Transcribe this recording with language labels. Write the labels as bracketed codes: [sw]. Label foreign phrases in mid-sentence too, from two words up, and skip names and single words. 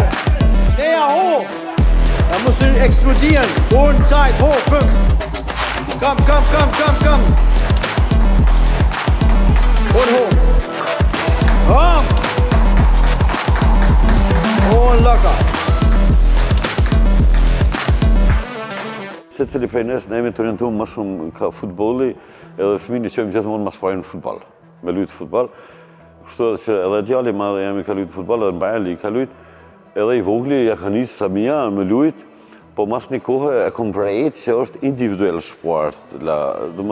[de] Der hoch. Da musst du explodieren. Und Zeit, hoch, 5. Komm. Und hoch. Komm. Und locker. [sq] Se cili prej nesh, ne jemi të orientuar ma shumë ka futbolli, edhe fëmijë i qojmë gjithmonë mas pari në futbol, me lujtë futbol. Kështu edhe që edhe djali madhe jam i ka lujtë futbol, edhe mbajali i ka lujtë, edhe i vogli ja ka nisë Samia me lujtë, po mas një kohë e kom vrejt që është [en] individual sport.